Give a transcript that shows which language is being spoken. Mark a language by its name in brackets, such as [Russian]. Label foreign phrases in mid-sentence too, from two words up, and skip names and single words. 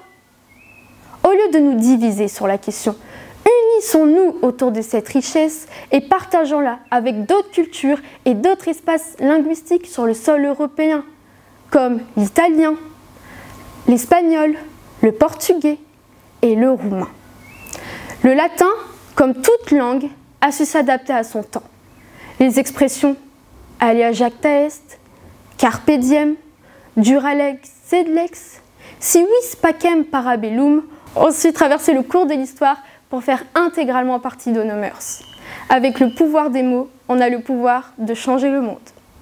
[French] Au lieu de nous diviser sur la question, unissons-nous autour de cette richesse et partageons-la avec d'autres cultures et d'autres espaces linguistiques sur le sol européen, comme l'italien, l'espagnol, le portugais et le roumain. Le latin, comme toute langue, a su s'adapter à son temps. Les expressions [Latin] alia jacta est, carpe diem, duralex sed lex, si vis pacem parabellum [French] ont su traverser le cours de l'histoire pour faire intégralement partie de nos mœurs. Avec le pouvoir des mots, on a le pouvoir de changer le monde.